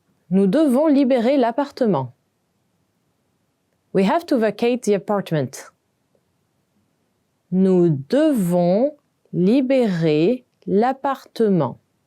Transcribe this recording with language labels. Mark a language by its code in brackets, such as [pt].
[fr] Nous devons libérer l'appartement. [en] We have to vacate the apartment. [fr] Nous devons libérer l'appartement.